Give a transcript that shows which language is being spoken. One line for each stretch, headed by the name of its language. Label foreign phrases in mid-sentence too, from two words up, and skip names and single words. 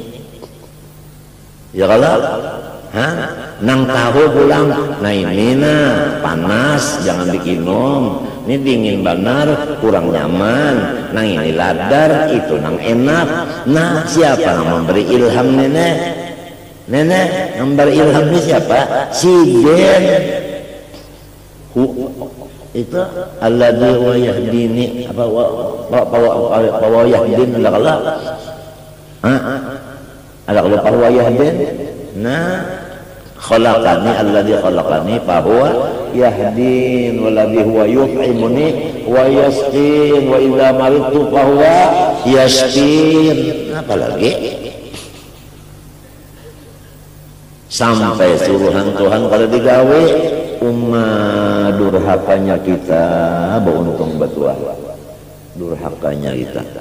Banjar: ya kalau nang tahu pulang nah ini panas jangan dikinum ini dingin benar kurang nyaman nang ini ladar itu nang enak nah siapa yang memberi ilham nenek yang memberi ilham ini siapa si Jen
Arabic: itu الذي ويهديني apa ويهدين Allah
Banjar: ada kalau
Arabic: ويهدين نه خلقني الذي خلقني فهو يهدين والذي هو يطعمني ويسقين وإذا مرضت فهو يشفين apalagi
Banjar: sampai suruhan Tuhan kalau digawe durhakanya kita beruntung betul durhakanya kita